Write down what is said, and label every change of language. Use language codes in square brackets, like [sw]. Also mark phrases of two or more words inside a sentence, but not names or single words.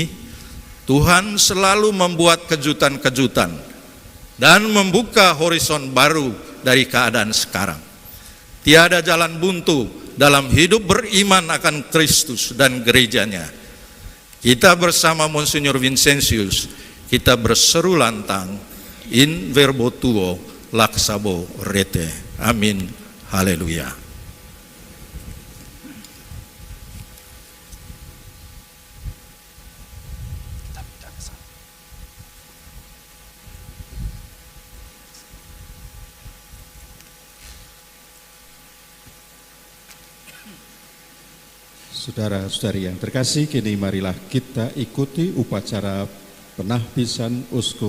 [id] Tuhan selalu membuat kejutan-kejutan dan membuka horizon baru dari keadaan sekarang. Tiada jalan buntu dalam hidup beriman akan Kristus dan gerejanya. Kita bersama Monsinyur Vincentius, kita berseru lantang, [la] in verbo tuo laksabo rete. [id] Amin. Haleluya. Saudara-saudari yang terkasih, kini marilah kita ikuti upacara penahbisan uskup.